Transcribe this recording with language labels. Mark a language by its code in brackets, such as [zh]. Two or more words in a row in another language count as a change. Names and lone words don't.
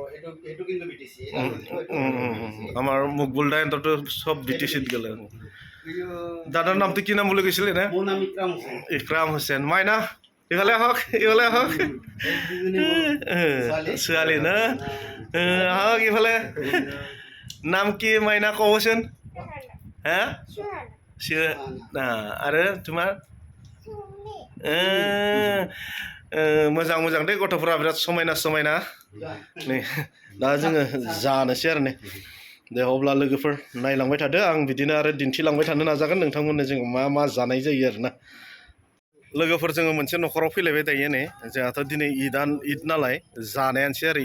[as] আমাৰ মুকবুলদা এন্তৰতো চব বি টি চিত গ'লে দাদাৰ নামটো কি নাম বুলি কৈছিলে এনে ইকৰাম হুছেইন মাইনা ইফালে আহক ছোৱালী না আহক ইফালে নাম কি মাইনা ক'বচোন হা [brx] आरो তোমাৰ मोजां दे गथ'फोरा बिराद समायना नै दा जोङो जानोसै आरो ने दे अब्ला लोगोफोर नायलांबाय थादो आं बिदिनो आरो दिन्थिलांबाय थानो नाजागोन नोंथांमोननो जोङो मा जानाय जायो आरोना लोगोफोर जोङो मोनसे न'खराव फैलायबाय दायो नै जोंहाथ' दिनै ईद नालाय जानायानोसै आरो